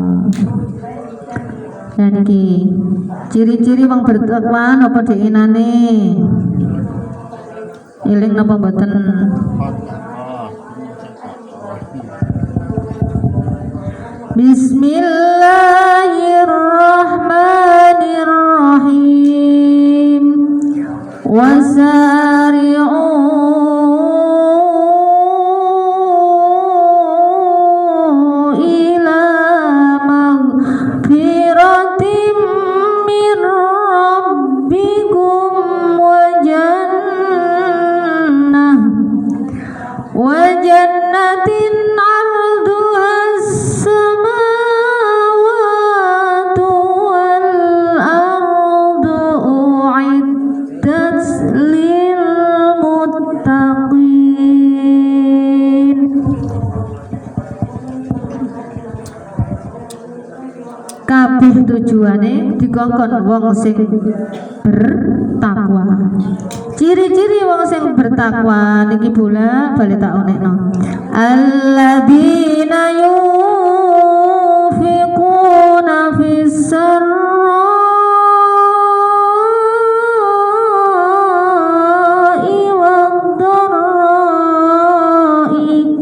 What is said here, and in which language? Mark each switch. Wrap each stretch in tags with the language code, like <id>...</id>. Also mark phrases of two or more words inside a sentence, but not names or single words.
<jv>Nah niki ciri-ciri wong bertakwa napa diinane? Eling napa mboten?</jv> <ar>بسم الله الرحمن الرحيم. وسارعوا إلى مغفرة من ربكم وجنة عرضها السماوات والأرض أعدت للمتقين.</ar> <jv>Kabeh tujuane dikongkon wong sing bertakwa. Ciri-ciri wong sing bertakwa niki bola bali tak onekno.</jv> <ar>الذين ينفقون في السراء والضراء.</ar>